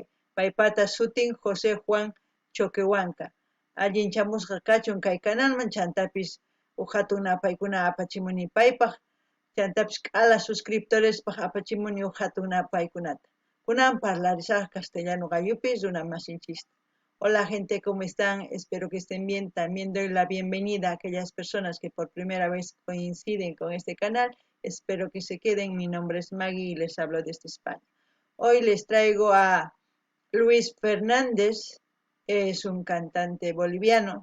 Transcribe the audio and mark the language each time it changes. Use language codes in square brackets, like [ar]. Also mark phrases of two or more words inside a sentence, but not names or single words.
[qu] Paypata sutin José Juan Choquehuanca. Allinchamusqa kachun kay canalman chantapis huk hatun napaykuna apachimuni paypaq. Chantapis k'ala suscriptorespaq apachimuni huk hatun napaykunata. Kunan parlarisaq castellano gallupis runa masinchista. [es] Hola gente, ¿cómo están? Espero que estén bien. También doy la bienvenida a aquellas personas que por primera vez coinciden con este canal. Espero que se queden. Mi nombre es Maggie y les hablo desde España. Hoy les traigo a Luis Fernández, es un cantante boliviano.